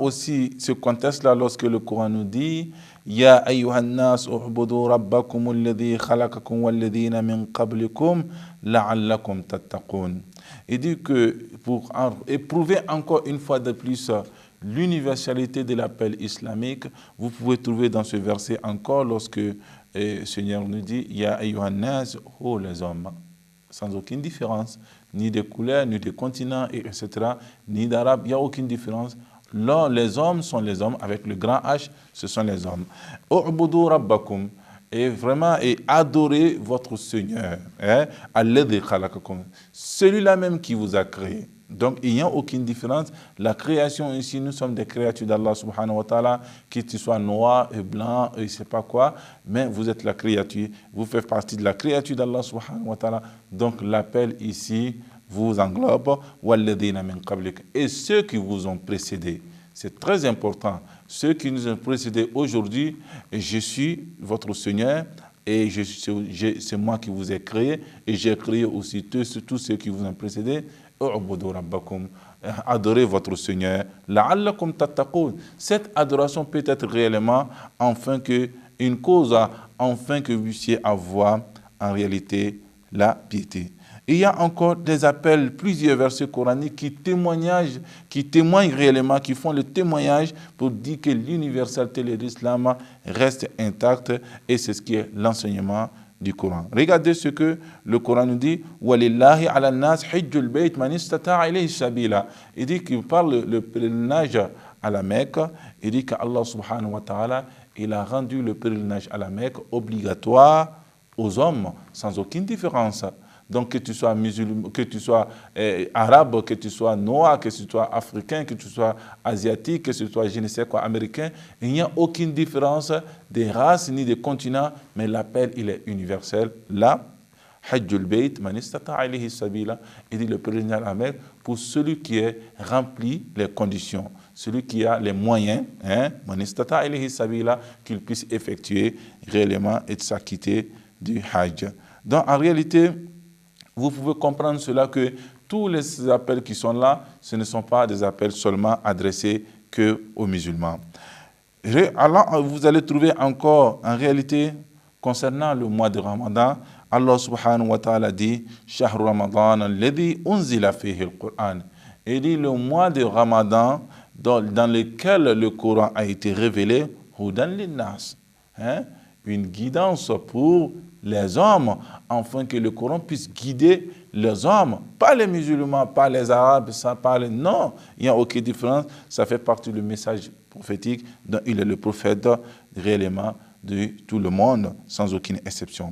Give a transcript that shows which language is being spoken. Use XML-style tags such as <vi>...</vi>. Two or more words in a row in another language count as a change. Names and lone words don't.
<fr>aussi ce contexte-là lorsque le Coran nous dit</fr> <ar>يا أيها الناس اعبدوا ربكم الذي خلقكم والذين من قبلكم لعلكم تتقون.</ar> <fr>Il dit que pour éprouver encore une fois de plus l'universalité de l'appel islamique, vous pouvez trouver dans ce verset encore lorsque le Seigneur nous dit</fr> <ar>يا أيها الناس,</ar> <fr>oh les hommes, sans aucune différence, ni de couleur, ni de continent, etc., ni d'arabe, il n'y a aucune différence. Là, les hommes sont les hommes, avec le grand H, ce sont les hommes.</fr> <ar>اعبدوا ربكم,</ar> <fr>et vraiment, et adorez votre Seigneur,</fr> <ar>الذي خلقكم,</ar> <fr>celui-là même qui vous a créé. Donc, il n'y a aucune différence. La création ici, nous sommes des créatures d'Allah</fr> <ar>سبحانه وتعالى,</ar> <fr>que tu sois noir et blanc, et je ne sais pas quoi, mais vous êtes la créature, vous faites partie de la créature d'Allah</fr> <ar>سبحانه وتعالى.</ar> <fr>Donc, l'appel ici vous englobe,</fr> <ar>والذين من قبلك,</ar> <fr>et ceux qui vous ont précédés. C'est très important. Ceux qui nous ont précédés aujourd'hui, je suis votre Seigneur, et c'est moi qui vous ai créé, et j'ai créé aussi tous ceux qui vous ont précédés. Adorez votre Seigneur.</fr> <ar>لعلكم تتقون.</ar> <fr>Cette adoration peut être réellement une cause, afin que vous puissiez avoir en réalité la piété. Il y a encore des appels, plusieurs versets coraniques qui témoignent réellement, qui font le témoignage pour dire que l'universalité de l'islam reste intacte, et c'est ce qui est l'enseignement du Coran. Regardez ce que le Coran nous dit.</fr> <ar>ولله على الناس حج البيت من استطاع إليه سبيلا.</ar> <fr>Il dit qu'il parle le pèlerinage à la Mecque. Il dit qu'Allah</fr> <ar>سبحانه وتعالى,</ar> <fr>il a rendu le pèlerinage à la Mecque obligatoire aux hommes, sans aucune différence. Donc que tu sois musulman, que tu sois arabe, que tu sois noir, que tu sois africain, que tu sois asiatique, que tu sois je ne sais quoi, américain, il n'y a aucune différence des races ni des continents, mais l'appel il est universel. Là,</fr> <ar>حج البيت من استطاع إليه سبيلا,</ar> <fr>il dit le pèlerinage à la Mecque pour celui qui est rempli les conditions, celui qui a les moyens,</fr> <ar>من استطاع إليه سبيلا,</ar> <fr>qu'il puisse effectuer réellement et de s'acquitter du Hajj. Donc en réalité, vous pouvez comprendre cela que tous les appels qui sont là, ce ne sont pas des appels seulement adressés qu'aux musulmans. Alors, vous allez trouver encore, en réalité, concernant le mois de Ramadan, Allah</fr> <ar>سبحانه وتعالى</ar> <fr>dit «</fr> <ar>شهر رمضان الذي أنزل فيه القرآن</ar> <fr>» Il dit le mois de Ramadan dans lequel le Coran a été révélé, «</fr> <ar>هدى للناس</ar> <fr>» une guidance pour les hommes, afin que le Coran puisse guider les hommes, pas les musulmans, pas les arabes, non, il n'y a aucune différence, ça fait partie du message prophétique dont il est le prophète réellement de tout le monde, sans aucune exception.</fr>